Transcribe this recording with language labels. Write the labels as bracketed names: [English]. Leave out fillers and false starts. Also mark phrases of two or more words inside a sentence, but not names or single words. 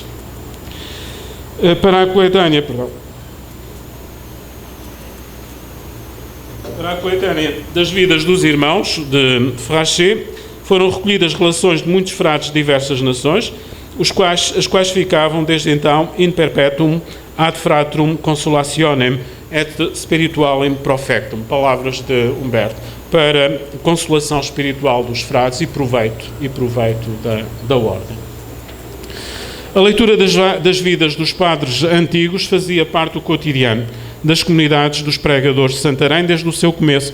[Portuguese] Para a coletânea das vidas dos irmãos de Frachet, foram recolhidas relações de muitos frades de diversas nações, as quais ficavam desde então [Latin] in perpetuum ad fratrum consolationem et spiritualem profectum, [Portuguese] palavras de Humberto, para consolação espiritual dos frades e proveito da ordem. A leitura das vidas dos padres antigos fazia parte do cotidiano das comunidades dos pregadores de Santarém desde o seu começo.